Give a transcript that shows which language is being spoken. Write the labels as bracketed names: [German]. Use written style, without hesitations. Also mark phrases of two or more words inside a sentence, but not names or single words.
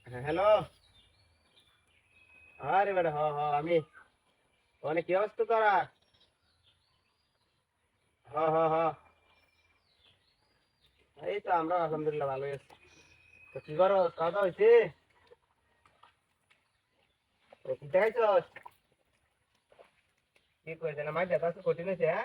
[Bangla] হ্যালো। আরে বেটা, হ হ আমি অনেক কি অবস্থা তোরা? হ হ হ এই তো আমরা আলহামদুলিল্লাহ ভালোই আছি। তো কি করো, খাওয়া দাওয়া হয়েছে? কি দেখাইছ? কি কইছে না মাইটা তো কঠিন হয়েছে, হ্যাঁ?